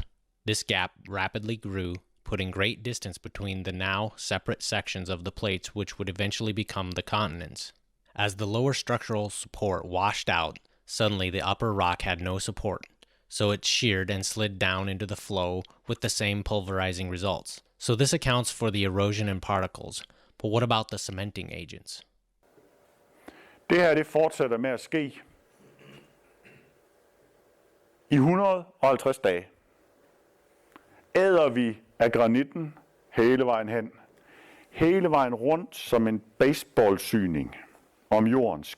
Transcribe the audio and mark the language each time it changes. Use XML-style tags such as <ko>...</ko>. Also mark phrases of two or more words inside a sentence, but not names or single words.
<en>This gap rapidly grew, putting great distance between the now separate sections of the plates which would eventually become the continents. As the lower structural support washed out, suddenly the upper rock had no support, so it sheared and slid down into the flow with the same pulverizing results. So this accounts for the erosion and particles, but what about the cementing agents?</en> <da>Det her, det fortsætter med at ske i 150 dage. Æder vi af granitten hele vejen hen, hele vejen rundt som en baseballsyning om jorden sker det her.</da>